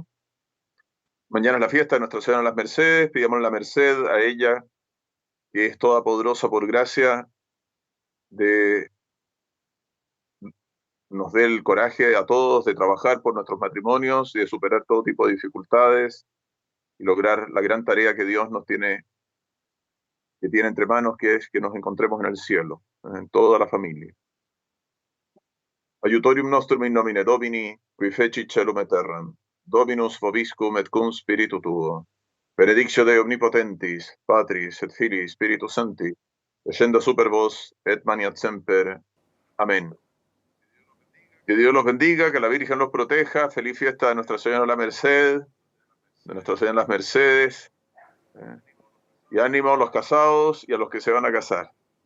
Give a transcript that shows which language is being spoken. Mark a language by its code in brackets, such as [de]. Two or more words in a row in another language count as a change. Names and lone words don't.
[es] Mañana es la fiesta de Nuestra Señora de las Mercedes, pidamos la merced a ella, que es toda poderosa por gracia, de nos dé el coraje a todos de trabajar por nuestros matrimonios y de superar todo tipo de dificultades y lograr la gran tarea que Dios que tiene entre manos, que es que nos encontremos en el cielo, en toda la familia. [la] Aiutorium nostrum in nomine Domini, qui fecit celum et terram, Dominus vobiscum et cum spiritu tuo. Benedictio Dei omnipotentis, Patris et Filii Spiritus Sancti, descenda super vos et maniat semper. [es] Amén. Que Dios los bendiga, que la Virgen los proteja. Feliz fiesta de Nuestra Señora de la Merced, de Nuestra Señora de las Mercedes. Y ánimo a los casados y a los que se van a casar.